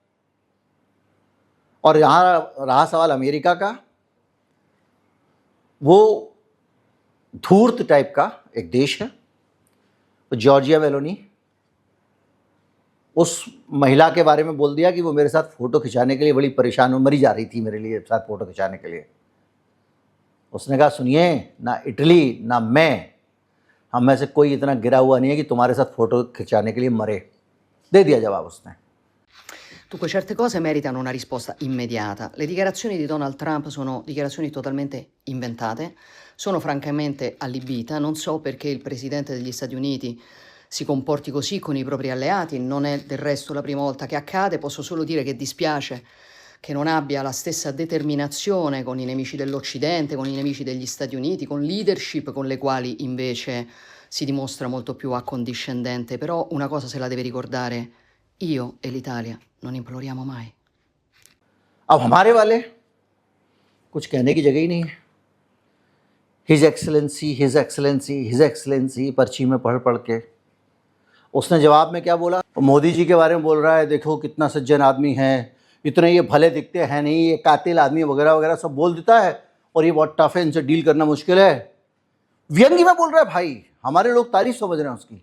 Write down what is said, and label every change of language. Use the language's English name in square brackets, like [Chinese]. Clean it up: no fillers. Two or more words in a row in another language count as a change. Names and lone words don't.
[Hindi] और यहाँ रहा सवाल अमेरिका का, वो धूर्त टाइप का एक देश है, जॉर्जिया मेलोनी, उस महिला के बारे में बोल दिया कि वो मेरे साथ फ़ोटो खिंचाने के लिए बड़ी परेशान, मरी जा रही थी मेरे लिए साथ फ़ोटो खिंचाने के लिए। उसने कहा सुनिए, ना इटली ना मैं, हम में से कोई इतना गिरा हुआ नहीं है कि तुम्हारे साथ फ़ोटो खिंचाने के लिए मरे। दे दिया जवाब उसने। [Italian] Dunque, certe cose meritano una risposta immediata. Le dichiarazioni di Donald Trump sono dichiarazioni totalmente inventate, sono francamente allibita, non so perché il Presidente degli Stati Uniti si comporti così con i propri alleati, non è del resto la prima volta che accade, posso solo dire che dispiace che non abbia la stessa determinazione con i nemici dell'Occidente, con i nemici degli Stati Uniti, con leadership con le quali invece si dimostra molto più accondiscendente, però una cosa se la deve ricordare, io e l'Italia non imploriamo mai. [Hindi] अब हमारे वाले कुछ कहने की जगह ही नहीं है। [English] His Excellency His Excellency His Excellency [Hindi] पर्ची में पढ़ पढ़ के उसने जवाब में क्या बोला, मोदी जी के बारे में बोल रहा है, देखो कितना सज्जन आदमी है, इतने ये भले दिखते हैं नहीं, ये कातिल आदमी वगैरह वगैरह सब बोल देता है, और ये बहुत टफ है, इनसे डील करना मुश्किल है। व्यंग्य में बोल रहा है भाई, हमारे लोग तारीफ समझ रहे हैं उसकी।